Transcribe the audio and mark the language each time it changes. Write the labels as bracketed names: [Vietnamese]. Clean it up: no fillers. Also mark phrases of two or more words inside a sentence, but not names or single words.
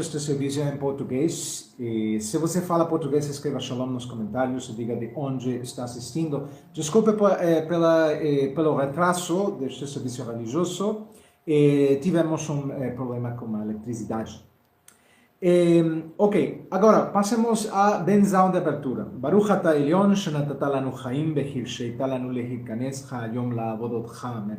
[Portuguese] Este serviço é em português. E se você fala português, escreva Shalom nos comentários e diga de onde está assistindo. Desculpe pelo retraso deste serviço religioso. Tivemos um problema com a eletricidade. Ok, agora passemos à benzão de abertura. [Hebrew] ברוך אתה עליון, שנתת לנו חיים, שהרשית לנו להיכנס היום לעבודתך. [Portuguese] Amém.